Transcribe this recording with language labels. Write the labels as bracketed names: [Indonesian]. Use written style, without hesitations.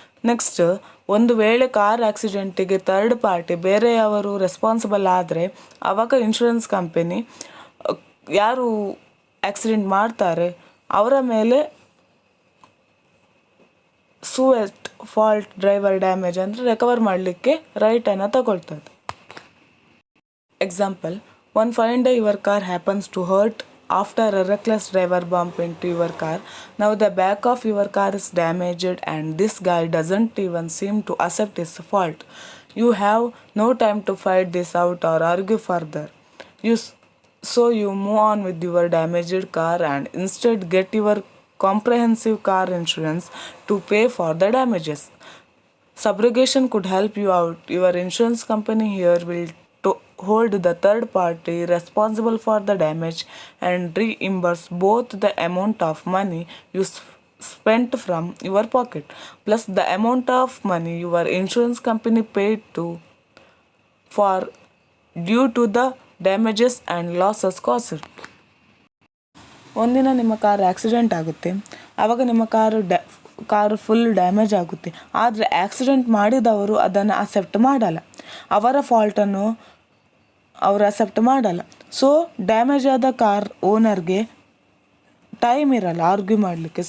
[Kannada] Next ಒಂದು ವೇಳೆ car ಆಕ್ಸಿಡೆಂಟಿಗೆ third party ಬೇರೆಯವರು ರೆಸ್ಪಾನ್ಸಿಬಲ್ ಆದರೆ ಆವಾಗ ಇನ್ಶೂರೆನ್ಸ್ ಕಂಪನಿ ಯಾರು ಆಕ್ಸಿಡೆಂಟ್ ಮಾಡ್ತಾರೆ ಅವರ ಮೇಲೆ [English] sue at fault driver [Kannada] ಡ್ಯಾಮೇಜ್ ಅಂದರೆ ರಿಕವರ್ ಮಾಡಲಿಕ್ಕೆ ರೈಟನ್ನು ತಗೊಳ್ತದೆ. [English] Example, one fine day your car happens to hurt after a reckless driver bump into your car. Now the back of your car is damaged and this guy doesn't even seem to accept his fault. You have no time to fight this out or argue further. So you move on with your damaged car and instead get your comprehensive car insurance to pay for the damages. Subrogation could help you out. Your insurance company here will to hold the third party responsible for the damage and reimburse both the amount of money you spent from your pocket plus the amount of money your insurance company paid to for due to the damages and losses caused. [Kannada] ಒಂದಿನ ನಿಮ್ಮ car accident ಆಗುತ್ತೆ, ಆವಾಗ ನಿಮ್ಮ car full damage ಆಗುತ್ತೆ. ಆದರೆ accident ಮಾಡಿದವರು ಅದನ್ನು accept ಮಾಡಲ್ಲ, ಅವರ ಫಾಲ್ಟನ್ನು ಅವರು ಅಕ್ಸೆಪ್ಟ್ ಮಾಡಲ್ಲ. ಸೊ ಡ್ಯಾಮೇಜ್ ಆದ ಕಾರ್ ಓನರ್ಗೆ ಟೈಮ್ ಇರಲ್ಲ ಆರ್ಗ್ಯೂ ಮಾಡಲಿಕ್ಕೆ.